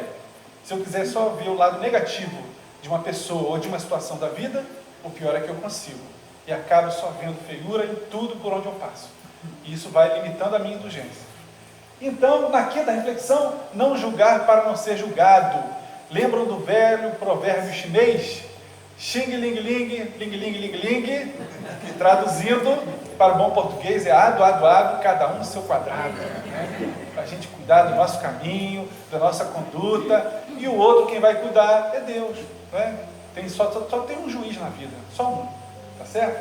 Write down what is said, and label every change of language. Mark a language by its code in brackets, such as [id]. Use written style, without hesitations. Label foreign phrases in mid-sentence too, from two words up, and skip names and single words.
[pt] Se eu quiser só ver o lado negativo de uma pessoa ou de uma situação da vida, o pior é que eu consigo. E acabo só vendo feiura em tudo por onde eu passo. E isso vai limitando a minha indulgência. Então, na quinta reflexão, não julgar para não ser julgado. Lembram do velho provérbio chinês? Xing ling ling, ling ling ling ling, que traduzindo para o bom português é ado, cada um no seu quadrado, né? Para a gente cuidar do nosso caminho, da nossa conduta, e o outro quem vai cuidar é Deus, né? Só tem um juiz na vida, só um, tá certo?